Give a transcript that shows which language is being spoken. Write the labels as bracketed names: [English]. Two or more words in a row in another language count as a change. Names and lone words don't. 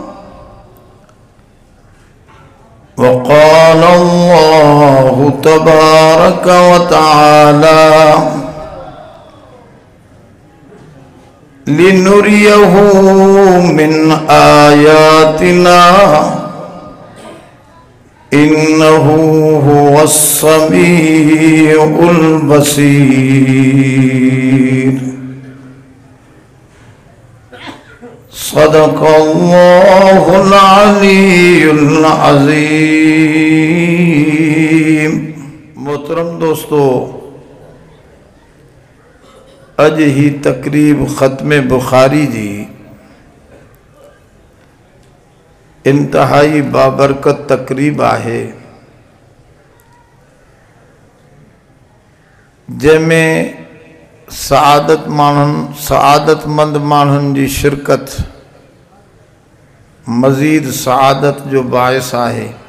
[Arabic] وقال الله تبارك وتعالى لنريه من آياتنا إنه هو السميع البصير. صدق الله العلي العظيم. [Sindhi] मोहतरम दोस्तों, अज ही तकरीब ख़त्म बुखारी जी इंतहाई बाबरकत तकरीब आहे, जंहिंमें सआदतमंद माण्हुनि जी शिरकत मज़ीद सआदत जो बाइस आहे।